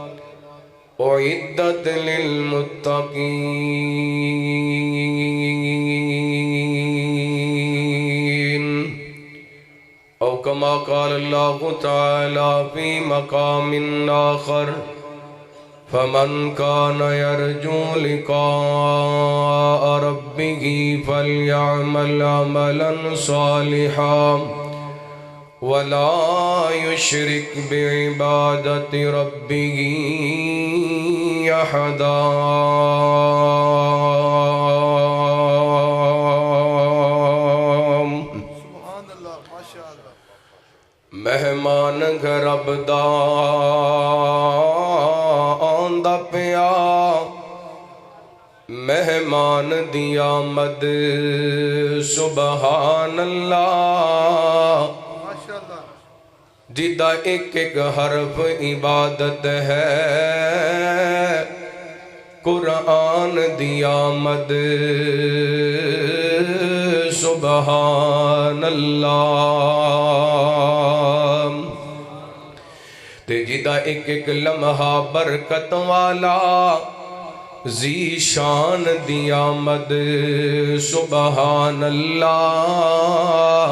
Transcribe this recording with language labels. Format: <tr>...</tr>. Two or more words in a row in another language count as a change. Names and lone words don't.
<ar>أعدت للمتقين، أو كما قال الله تعالى في مقام آخر: فمن كان يرجو لقاء ربه فليعمل عملا صالحا ولا يشرك بعبادة ربه أحدا۔</ar> <pa>مہمان گھر ابدا آندا پیا، مہمان دی آمد</pa> <ar>سبحان اللہ،</ar> <pa>جدا ایک ایک حرف عبادت ہے، قرآن دی آمد</pa> <ar>سبحان اللہ،</ar> <pa>تے جدا ایک ایک لمحہ برکت والا، ذی شان دی آمد</pa> <ar>سبحان اللہ۔</ar>